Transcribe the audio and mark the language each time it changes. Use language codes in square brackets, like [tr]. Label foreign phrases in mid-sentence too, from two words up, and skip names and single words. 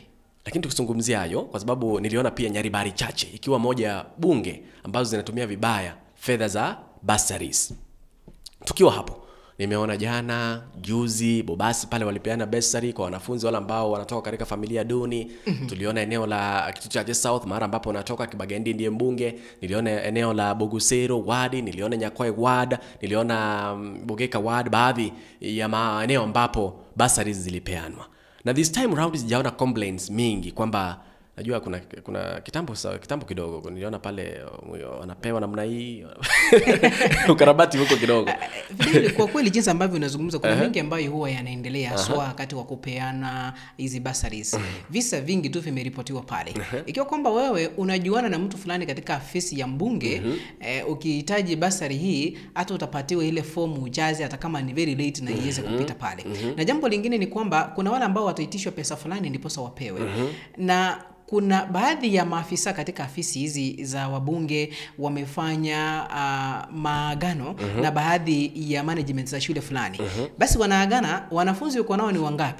[sw] Lakini tukizungumzia hayo kwa sababu niliona pia Nyaribari Chache ikiwa moja bunge ambazo zinatumia vibaya fedha za basaris. Tukiwa hapo nimeona jana juzi Bobasi pale walipeana basari kwa wanafunzi wale ambao wanatoka katika familia duni. Tuliona eneo la Kituchaje South mara ambapo wanatoka Kibagendi ndiye mbunge. Niliona eneo la Bogusero ward, niliona Nyakoe ward, niliona Bogeka ward, baadhi ya maeneo ambapo basari zilipeanwa. Na [en] this time round [sw] sijaona complaints mingi kwamba najua kuna kitambo kidogo niliona pale wanapewa namna hii ukarabati huko kidogo. Vile kwa kweli jinsi ambavyo unazungumza kuna mengi ambayo huwa yanaendelea haswa wakati wa kupeana hizi basaris. Visa vingi tu vimeripotiwa pale. Ikiwa kwamba wewe unajuana na mtu fulani katika afisi ya mbunge, ukihitaji basari hii hata utapatiwa ile fomu ujaze hata kama ni [en] very late [sw] na iweze kupita pale. Na jambo lingine ni kwamba kuna wale ambao wataitishwa pesa fulani ndipo wapewe. Na kuna baadhi ya maafisa katika afisi hizi za wabunge wamefanya maagano na baadhi ya management za shule fulani. Basi wanaagana, wanafunzi uko nao ni wangapi?